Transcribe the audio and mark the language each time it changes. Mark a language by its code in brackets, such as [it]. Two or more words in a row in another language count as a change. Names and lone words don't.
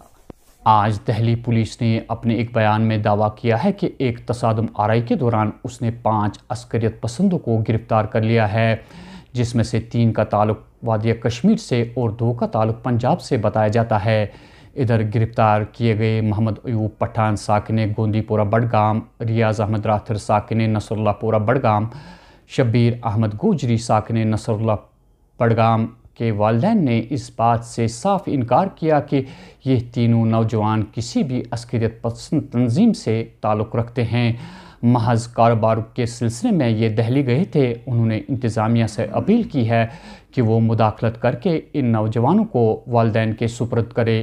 [ur] آج دہلی پولیس نے اپنے ایک بیان میں دعویٰ کیا ہے کہ ایک تصادم آرائی کے دوران اس نے 5 عسکریت پسندوں کو گرفتار کر لیا ہے، جس میں سے 3 کا تعلق وادیٔ کشمیر سے اور 2 کا تعلق پنجاب سے بتایا جاتا ہے. ادھر گرفتار کیے گئے محمد ایوب پٹھان ساکنِ گوندی پورہ بڈگام، ریاض احمد راتھر ساکنِ نصراللہ پورہ بڈگام، شبیر احمد گوجری ساکنِ نصراللہ بڈگام کے والدین نے اس بات سے صاف انکار کیا کہ یہ تینوں نوجوان کسی بھی عسکریت پسند تنظیم سے تعلق رکھتے ہیں. محض کاروبار کے سلسلے میں یہ دہلی گئے تھے. انہوں نے انتظامیہ سے اپیل کی ہے کہ وہ مداخلت کر کے ان نوجوانوں کو والدین کے سپرد کرے.